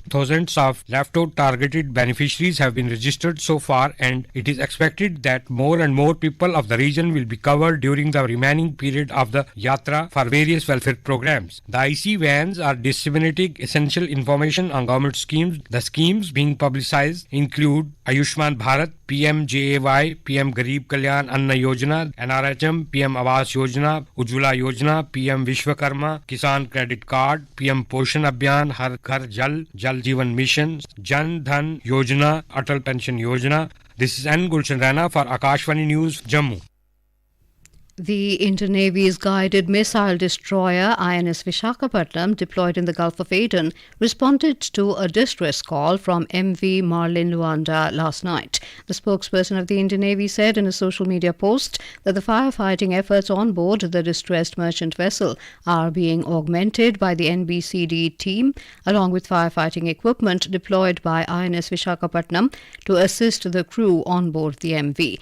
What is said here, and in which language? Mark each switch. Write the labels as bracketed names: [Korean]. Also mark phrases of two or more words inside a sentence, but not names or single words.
[English] Thousands of left-out targeted beneficiaries have been registered so far, and it is expected that more and more people of the region will be covered during the remaining period of the Yatra for various welfare programs. The IC vans are disseminating essential information on government schemes. The schemes being publicized include Ayushman Bharat, PMJAY, PM Garib Kalyan Anna Yojana, NRHM, PM Awas Yojana, Ujjwala Yojana, PM Vishwakarma, Kisan Credit Card, PM Poshan Abhiyan, Har Ghar Jal, Jal Jeevan Mission, Jan Dhan Yojana, Atal Pension Yojana. This is N. Gulshan Rana for Akashvani News, Jammu. The Indian Navy's guided missile destroyer INS Visakhapatnam, deployed in the Gulf of Aden, responded to a distress call from MV Marlin Luanda last night. The spokesperson of the Indian Navy said in a social media post that the firefighting efforts on board the distressed merchant vessel are being augmented by the NBCD team, along with firefighting equipment deployed by INS Visakhapatnam to assist the crew on board the MV.